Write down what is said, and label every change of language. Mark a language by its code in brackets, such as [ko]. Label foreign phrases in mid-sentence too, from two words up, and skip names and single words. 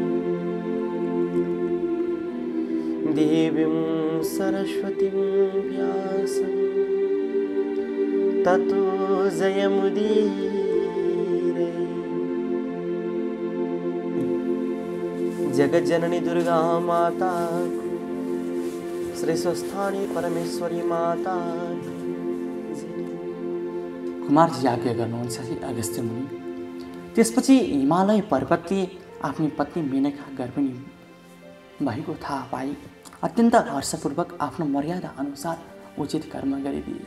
[sa] देवीं सरस्वतीं व्यासं ततो जयमुदीरये। [ne] जगज्जननी दुर्गा माता, श्री स्वस्थानी परमेश्वरी माता। कुमारजी आज्ञा गर्नुहुन्छ कि अगस्त्य मुनि। त्यसपछि हिमालय पर्वतले आफ्नी पत्नी मेनका गर्भिणी भएको थाहा पाई अत्यन्त हर्षपूर्वक आफ्नो मर्यादा अनुसार उचित कर्म गरिदिए।